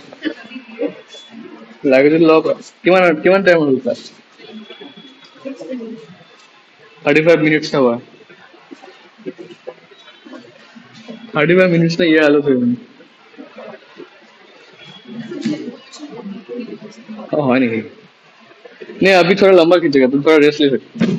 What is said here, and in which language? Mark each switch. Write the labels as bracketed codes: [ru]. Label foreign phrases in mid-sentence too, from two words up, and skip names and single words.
[as] লাগে যদি লওক। কিমান কিমান টাইম হ'ল ক্লাছ? [hi] 35 मिनट्स का हुआ। 35 मिनट्स में ये हालत हुई। हाँ नहीं नहीं, अभी थोड़ा लंबा खींचेगा, तुम थोड़ा रेस्ट ले सकते